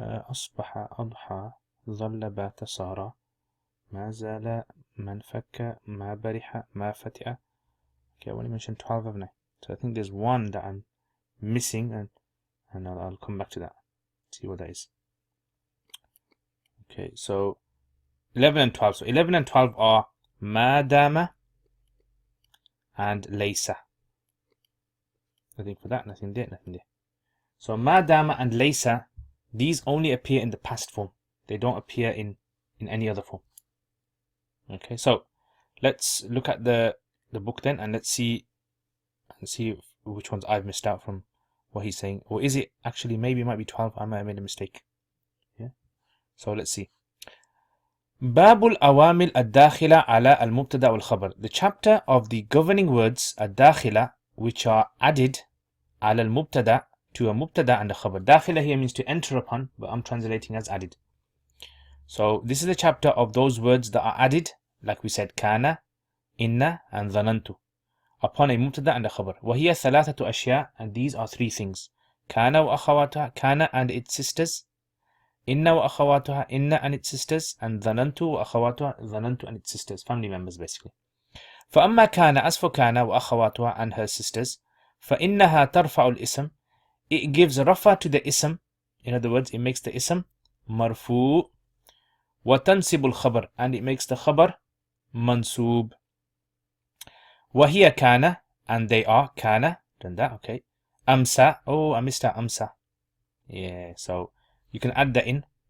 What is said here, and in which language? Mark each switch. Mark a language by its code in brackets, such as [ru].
[ar] أصبح أضحى ظل بات صار ما زال من فك ما برح ما فتئ. [en] Okay, I only mentioned 12, haven't I? So I think there's one that I'm missing, and I'll come back to that. See what that is. Okay, so 11 and 12. So 11 and 12 are ma dama and laysa. Nothing for that, nothing there, nothing there. So ma dama and laysa, these only appear in the past form. They don't appear in any other form. Okay, so let's look at the book then, and let's see which ones I've missed out from what he's saying. Or is it actually, maybe it might be 12, I might have made a mistake. Yeah. So let's see. [ar] باب الأوامر الداخلة على المبتدأ والخبر. [en] The chapter of the governing words [ar] الداخلة [en] which are added [ar] على المبتدأ [en] to a mubtada and a khabar. داخلة here means to enter upon, but I'm translating as added. So this is the chapter of those words that are added, like we said, كان, إن, and ظننت, upon a mubtada and a khabar. [ar] وهي ثلاثة أشياء, [en] and these are three things. [ar] كان وأخواتها, [en] كان and its sisters. [ar] إن وأخواتها, [en] إن and its sisters. And [ar] ظننت وأخواتها, [en] ظننت and its sisters. Family members basically. [ar] فأما كان, [en] as for [ar] كان وأخواتها [en] and her sisters, [ar] فإنها ترفع الاسم. [en] It gives rafa to the ism. In other words, it makes the ism marfoo. [ar] وتنصب الخبر, [en] and it makes the khabar mansoob. [ar] وهي كان, [en] and they are كان. Done that, okay. أمسى, oh I missed out أمسى. Yeah, so you can add that in.